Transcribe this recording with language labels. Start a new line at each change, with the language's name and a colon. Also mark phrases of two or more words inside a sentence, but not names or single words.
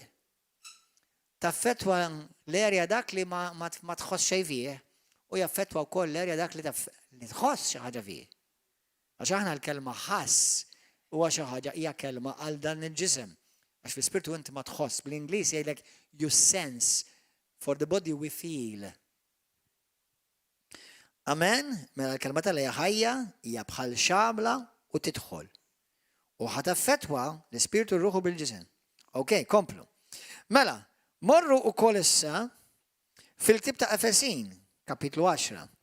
Maltese: Taffettwa l-erja dak li ma tħoss xejn fih u jaffettwa wkoll l-erja dak li tħoss xi ħaġa fih. Għax aħna l-kelma ħass huwa xi ħaġa hija kelma għal dan il-ġisem. Għax fl-Ispirtu inti ma tħoss, bl-Ingliż jgħidlek
English: you sense, for the body we feel.
Maltese: Amen? Mela l-kelma tal-hija ħajja hija bħal xabla u tidħol. U ħataffettwa l-Ispirtu r-Ruħu bil-ġisem. Ok, komplu. Mela, morru wkoll issa fil-ktieb ta' Efesin, kapitlu 10.